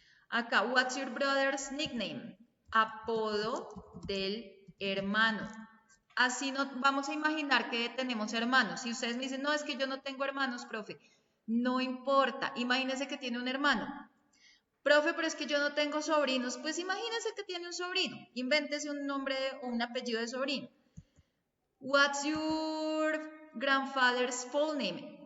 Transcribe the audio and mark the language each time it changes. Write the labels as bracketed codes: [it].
[en] Acá, what's your brother's nickname? [es] Apodo del hermano. Así no vamos a imaginar que tenemos hermanos. Si ustedes me dicen, no, es que yo no tengo hermanos, profe, no importa. Imagínense que tiene un hermano. Profe, pero es que yo no tengo sobrinos. Pues imagínense que tiene un sobrino. Invéntese un nombre o un apellido de sobrino. [en] What's your grandfather's full name?